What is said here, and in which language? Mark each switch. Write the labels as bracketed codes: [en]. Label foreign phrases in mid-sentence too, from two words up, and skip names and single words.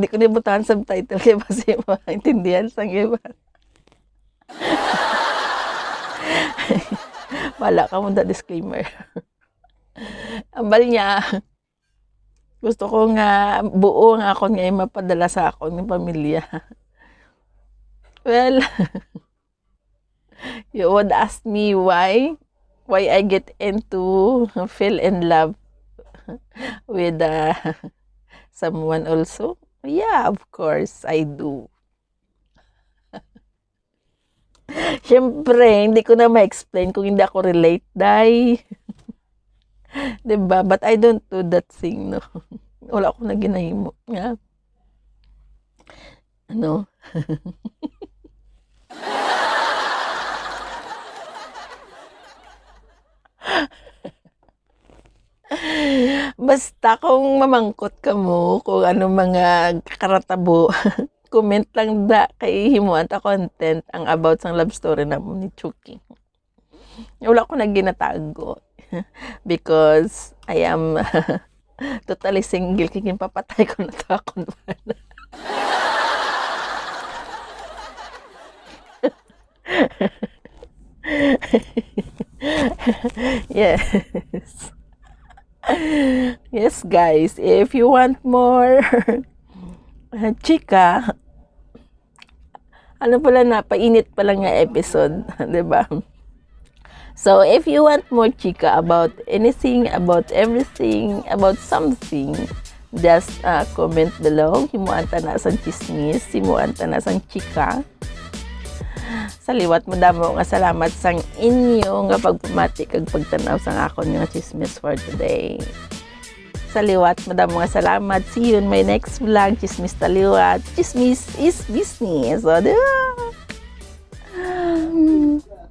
[hil] Hindi ko nibutahan subtitle kaya basi maintindihan sang iba. Wala ka mo da disclaimer. Ambal niya. Gusto ko nga buo ang akon nga mapadala sa akon ng pamilya. [en] Well, you would ask me why I get into fell in love with someone also. Yeah, of course I do. [hil] Siyempre, hindi ko na ma-explain kung hindi ako relate, day. Diba? [en] But I don't do that thing, no? [hil] Wala akong naginahimo. Yeah. Ano? Basta kung mamangkot ka mo kung ano mga karatabo, comment lang da kay himuan ta content ang about sang love story na mo ni Chucky. Wala ko na ginatago [en] because I am totally single [hil] kaya papatay ko na to akong bana. [en] Yes. Yes, guys, if you want more chika, [hil] ano pala na, painit pa lang nga episode, diba? [en] So, if you want more chika about anything, about everything, about something, just comment below. [hil] Himuan ta na sang chismis, himuan ta na sang chika. Sa liwat mo damo nga salamat sang inyo nga pagpamati kag pagtanaw sang akon nga chismis [en] for today. [hil] Sa liwat mo damo nga salamat. [en] See you in my next vlog. [hil] Chismis taliwat. [en] Chismis is business. So,